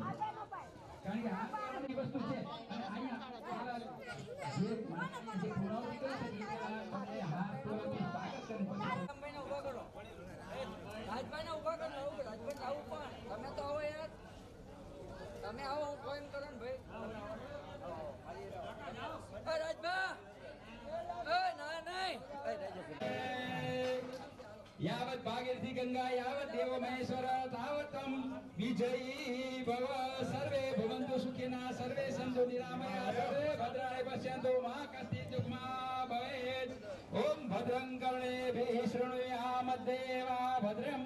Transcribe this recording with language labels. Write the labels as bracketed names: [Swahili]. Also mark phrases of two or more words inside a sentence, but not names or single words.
[Gujarati] કારણ કે હાથોરાની વસ્તુ છે અને અહીંયા જે પુરાવતી કરે છે એ તમને હાથોરાથી સ્વાગત કરે પછી રાજભાઈને ઊભા કરો. રાજભાઈને ઊભા કરો. રાજભાઈ આવું પણ તમે તો આવો યાર. તમે આવો હું ફોન કરો ને ભાઈ. રાજભા ના નહીં [Sanskrit] यावत् भागीरथी गंगा यावत् देव महेश्वर तावत्तम विजयी भव सर्वे भवन्तु सुखिनः सर्वे सन्तु निरामया सर्वे भद्राणि पश्यन्तु मा कश्चित् दुःखमा भवेत् ओम भद्रं कर्णेभिः शृणुयाम देवा भद्रं